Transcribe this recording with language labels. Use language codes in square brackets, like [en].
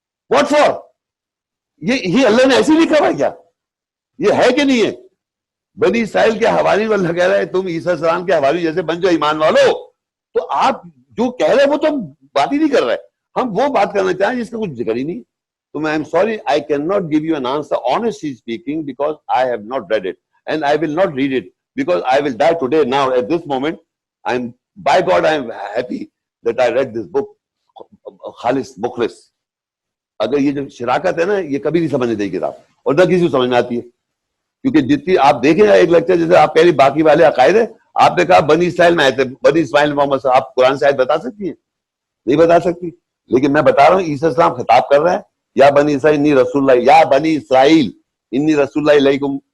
[en] What for? [ur] یہ اللہ نے ایسے لکھا ہوا کیا؟ یہ ہے کہ نہیں ہے؟ بنی اسرائیل کے حوارین اللہ کہہ رہا ہے تم عیسیٰ السلام کے حوارین جیسے بن جاؤ ایمان والو. تو آپ جو کہہ رہے ہیں وہ تو ہم بات ہی نہیں کر رہے، ہم وہ بات کرنا چاہیں جس کا کچھ ذکر ہی نہیں. تو میں [en] sorry, I cannot give you an answer honestly speaking because I have not read it and I will not read it because I will die today. Now at this moment by God I am happy that I read this book. [ur] خالص مخلص. اگر یہ جو شراکت ہے نا یہ کبھی نہیں سمجھنے دے کتاب اور نہ کسی کو سمجھ میں آتی ہے. کیونکہ جتنی آپ دیکھیں ایک لیکچر جیسے آپ کہہ رہی باقی والے عقائد ہیں، آپ نے کہا بنی اسرائیل میں آئے تھے، بنی اسماعیل محمد صاحب، آپ قرآن سے آیت بتا سکتی ہیں؟ نہیں بتا سکتی. لیکن میں بتا رہا ہوں عیسیٰ السلام خطاب کر رہے ہیں، [ar] یا بنی اسرائیل انی رسول اللہ، یا بنی اسرائیل انی رسول اللہ علیکم.